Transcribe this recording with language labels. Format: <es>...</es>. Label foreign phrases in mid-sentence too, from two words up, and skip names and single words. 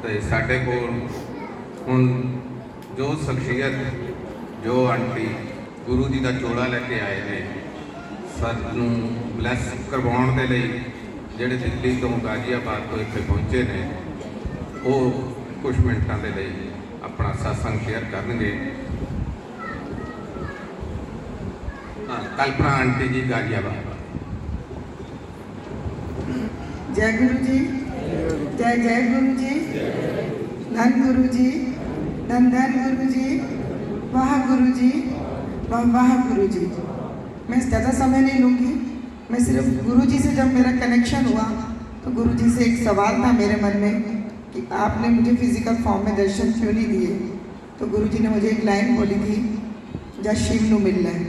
<pa>ਤੇ ਸਾਡੇ ਕੋਲ ਹੁਣ ਜੋ ਸ਼ਖਸੀਅਤ, ਜੋ ਆਂਟੀ ਗੁਰੂ ਜੀ ਦਾ ਚੋਲਾ ਲੈ ਕੇ ਆਏ ਨੇ ਸਾਨੂੰ ਬਲੈਸ ਕਰਵਾਉਣ ਦੇ ਲਈ, ਜਿਹੜੇ ਦਿੱਲੀ ਤੋਂ ਗਾਜ਼ੀਆਬਾਦ ਤੋਂ ਇੱਥੇ ਪਹੁੰਚੇ ਨੇ, ਉਹ ਕੁਝ ਮਿੰਟਾਂ ਦੇ ਲਈ ਆਪਣਾ ਸਤਸੰਗ ਸ਼ੇਅਰ ਕਰਨਗੇ।</pa> <hi>कल्पना आंटी जी गाजियाबाद। जय गुरु जी, जय जय गुरु जी, धन गुरु जी, धन धन गुरु जी, वाह गुरु जी, वाह वाह गुरु जी। मैं ज़्यादा समय नहीं लूँगी। मैं सिर्फ गुरु जी से जब मेरा कनेक्शन हुआ तो गुरु जी से एक सवाल था मेरे मन में कि आपने मुझे फिजिकल फॉर्म में दर्शन क्यों नहीं दिए। तो गुरु जी ने मुझे एक लाइन बोली थी,</hi> <pa>जा शिव नू मिलना है।</pa>